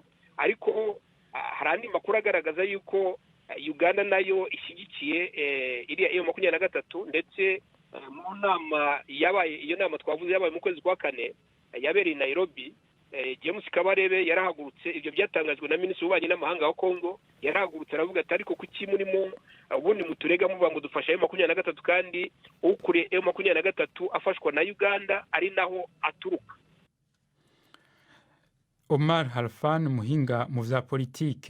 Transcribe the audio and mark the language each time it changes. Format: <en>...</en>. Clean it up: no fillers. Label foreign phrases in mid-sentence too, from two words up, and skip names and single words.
<rw>Ariko hari andi makuru agaragaza yuko Uganda nayo ishyigikiye iriya M23 ndetse mu nama yabaye, iyo nama twavuze yabaye mu kwezi kwa 4 yabereye i Nairobi. James Kabarebe yarahagurutse, ibyo byatangajwe na Minisitiri w'Ububanyi n'Amahanga wa Kongo, yarahagurutse aravuga ati ariko kuki murimo ubundi muturega muvuga ngo dufasha M23 kandi ukuriye M23 afashwa na Uganda ari naho aturuka.</rw> <rn>Omar Harfan muhinga mu vya politike.</rn>